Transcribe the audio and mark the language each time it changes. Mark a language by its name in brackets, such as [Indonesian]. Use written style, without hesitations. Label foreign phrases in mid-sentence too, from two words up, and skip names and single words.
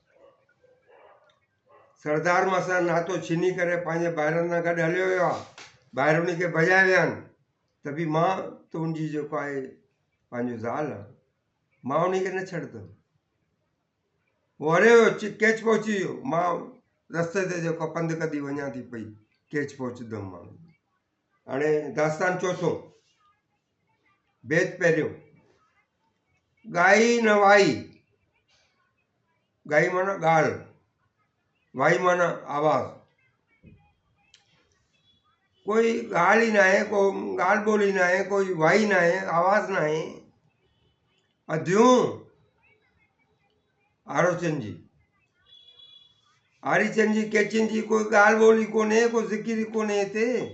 [Sindhi] सरदार मां सां नातो छीनी करे पंहिंजे ॿाहिरनि सां गॾु हलियो वियो आहे, ॿाहिरि उनखे भॼाए विया आहिनि, त बि मां त उनजी जेको आहे पंहिंजो ज़ाल आहे, मां उनखे न छॾंदुमि। उहो हलियो वियो, कैच पहुची वियो, मां रस्ते ते जेको पंधु कढी वञा थी पई, कैच पहुचंदुमि मां। हाणे दास्तान चोथों। बेत पहिरियों गाई न वाई, गाई माना ॻाल्हि, वाई माना आवाज़। कोई ॻाल्हि ई न आहे, कोई ॻाल्हि ॿोली न आहे, कोई वाई न आहे, आवाज़ न आहे। अधियूं आरोचन जी, आरीचंद जी केचन जी कोई ॻाल्हि ॿोली कोन्हे, कोई ज़िकिर ई कोन्हे हिते।